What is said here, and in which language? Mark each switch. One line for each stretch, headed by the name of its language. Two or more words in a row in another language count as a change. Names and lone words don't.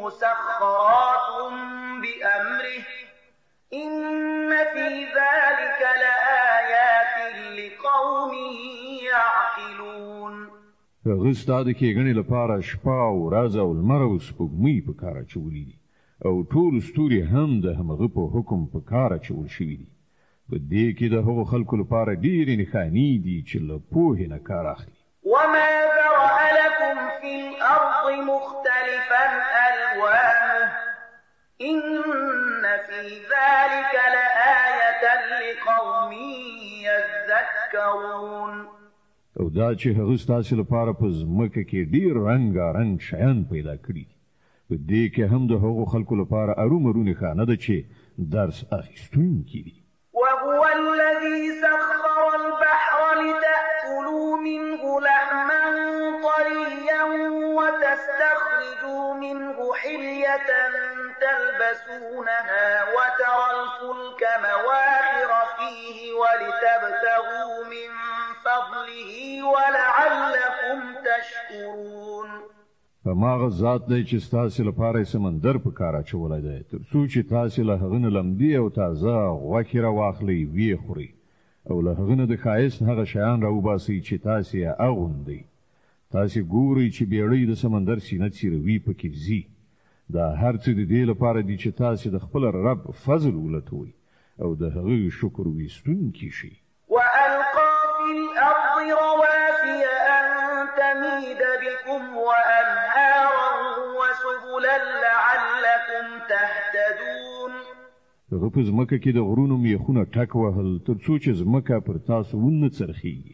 Arabic: مسخرات بأمره إن في ذلك لآيات لقوم يعقلون.
Pashto: هغه ستاسو کې غني لپاره شپه او ورځ او لمر او سپوږمۍ په کار اچولي دي او ټول ستوري هم د همغه په حکم په کار اچول شوي دي. په دې کې د هغو خلکو لپاره ډېرې نښانې دي چې له پوهې نه کار اخلي.
Arabic: وما ذرأ لكم في الأرض مختلفا ألوانه إن في ذلك لآية لقوم يذكرون.
Pashto: او دا چې هغه ستاسو لپاره په ځمکه کې ډېر رنګارنګ شیان پیدا کړي دي. په دې کې هم د هغو خلکو لپاره ارومرو نښانه ده چې درس اخیستونکي دي.
Arabic: وهو الذي سخر البحر لتأكلوا منه لحما طريا وتستخرجوا منه حلية تلبسونها وترى الفلك مواخر فيه ولتبتغوا من فضله ولعلكم تشكرون.
Pashto: هماغه ذات دی چې ستاسو لپاره سمندر په کار اچولی دی تر څو چې تاسو له هغه نه لمدې او تازه غوښې راواخلئ ویې خورئ او له هغه نه د ښایست هغه شیان راوباسئ چې تاسو یې اغوندئ. تاسو ګورئ چې بیړۍ د سمندر سینه څیروي پکې ځي. دا هر څه د دې لپاره دي چې تاسو د خپل رب فضل ولټوئ او د هغه شکر ویستونکي شئ.
Arabic: وألقى في الأرض رواسي أن تميد بكم وأنهارا وسبلا لعلكم تهتدون.
Pashto: هغه په ځمکه کې د غرونو میخونه ټک وهل تر څو چې ځمکه پر تاسو ونه څرخیږي.